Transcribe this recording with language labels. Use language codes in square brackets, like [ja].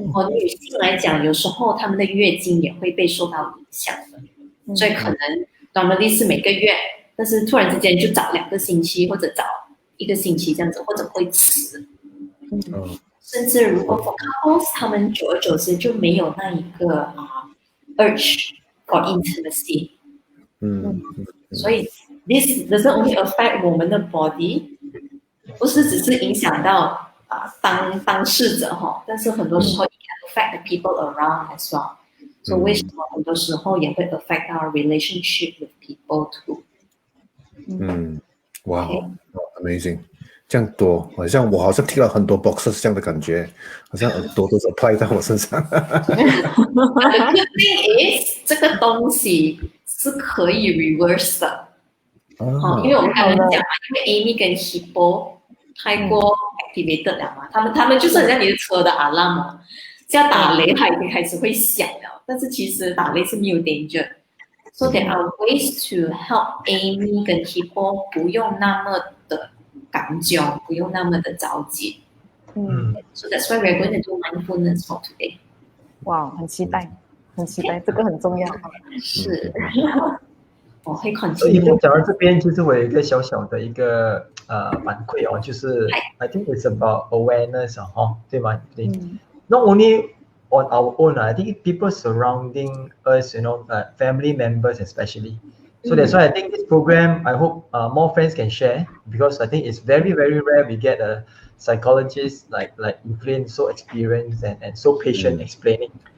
[zh] 女性来讲，有时候她们的月经也会被受到影响的，所以可能 normally 是每个月，但是突然之间就早2个星期或者早1个星期这样子，或者会迟。甚至如果 for couples 他们久而久之就没有那一个 [en] urge for intimacy。 [zh] 所以 [en] this doesn't only affect 我们的 body， [zh] 不是只是影响到当事者哈，但是很多时候 [en] it can affect the people around as well。 [zh] 所以为什么很多时候也会 [en] affect our relationship with people too？ Wow, amazing。 [zh] 这样多，我好像听了很多 boxes 这样的感觉，好像很多都是 apply 在我身上。 [en] The good thing is [zh] 这个东西是可以 reverse 的，因为我们刚刚讲嘛，因为 Amy 跟 Hippo 太过 activated 了嘛，他们就是很像你的车的 alarm 嘛，只要打雷它已经开始会响了，但是其实打雷是没有 danger。 [en] So there are ways to help Amy 跟 Hippo [zh] 不用那么的感觉，不用那么的着急。 [en] So that's why we're going to do mindfulness for today. [zh] 哇，很期待，这个很重要。是，我会 continue。所以讲到这边，其实我有一个小小的一个反馈哦，就是 [en] I think it's about awareness [zh] 对吗？对。 [en] Not only on our own, I think people surrounding us, family members especially. So that's why I think this program, I hope more friends can share, because I think it's very, very rare we get a psychologist like Evelyn, so experienced and so patient explaining.